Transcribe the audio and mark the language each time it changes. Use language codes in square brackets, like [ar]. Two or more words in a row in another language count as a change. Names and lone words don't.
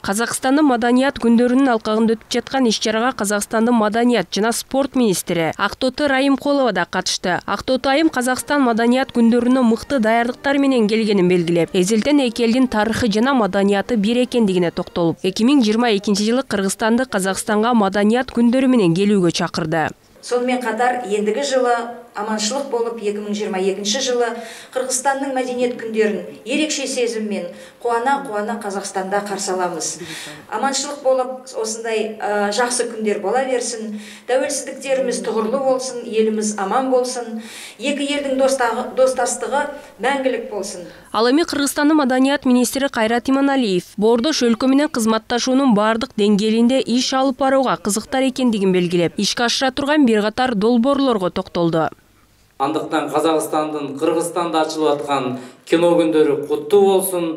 [ky] Казакстандын маданият күндөрүнүн алкагында өтүп жаткан иш-чарага Казакстандын маданият жана спорт министри Актоты Райымкулова да катышты. Актоты айым Казакстан маданият күндөрүнө мыкты даярдыктар менен келгенин белгилеп, эзелден эки элдин тарыхы жана маданияты бир экендигине токтолуп, 2022-жылы Кыргызстанды Казакстанга маданият күндөрү менен келүүгө чакырды. [kk] Сонымен қатар ендігі жылы аманшылық болып 2022 жылы Қырғызстанның мәдениет күндерін ерекше сезіммен қуана Қазақстанда қарсы аламыз. Аманшылық болып осындай жақсы күндер бола берсін, тәуелсіздіктеріміз тұғырлы болсын, еліміз аман болсын, екі елдің достастығы мәңгілік болсын. [ky] Ал эми Кыргызстандын маданият министри Кайрат Иманалиев бордо өлкө менен кызматташуунун бардык деңгээлинде иш алып барууга кызыктар экендигин белгилеп, ишке ашыра турган бир катар долбоорлорго токтолду. Андыктан Казакстандын Кыргызстанда ачылып аткан кино күндөрү куттуу болсун.